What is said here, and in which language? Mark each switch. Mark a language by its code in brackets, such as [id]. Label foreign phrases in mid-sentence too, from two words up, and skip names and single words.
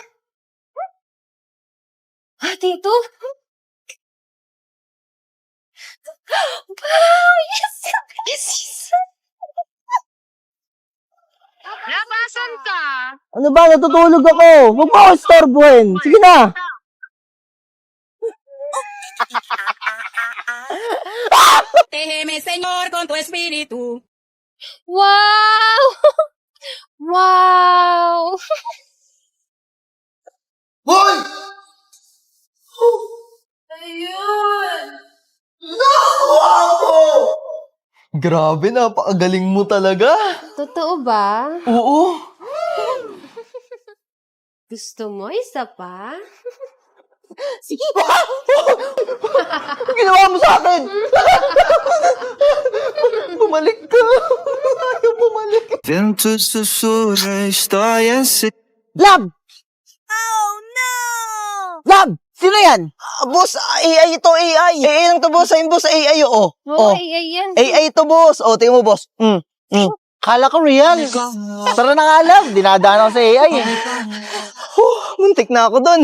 [en] Tito? Wow! Yes! Yes, yes! [tl] Labasan ka! Ano ba? Natutulog ako. Huwag mo ako istorbohin. Sige na. [es] Protégeme, Señor, con tu espíritu. Wow! Wow! [tl] Hoy! Ayun! Nakuha ko! Grabe, napakagaling mo talaga. Totoo ba? Oo. Gusto mo isa pa? Sige ba? Ang ginawa mo sa akin? Bumalik ka. Ayaw bumalik. [pt] Vento sussurra, história se... [en] Lab! Oh, no! [tl] Lab! Sino yan? Boss, AI ito, AI. AI lang to, boss. Ayun, boss, AI, oo. Oo, ay, yan. AI ito, boss. O, tingnan mo, boss. Kala ko real. Tara na nga, lab. Dinadaan ako sa AI. Muntik na ako dun.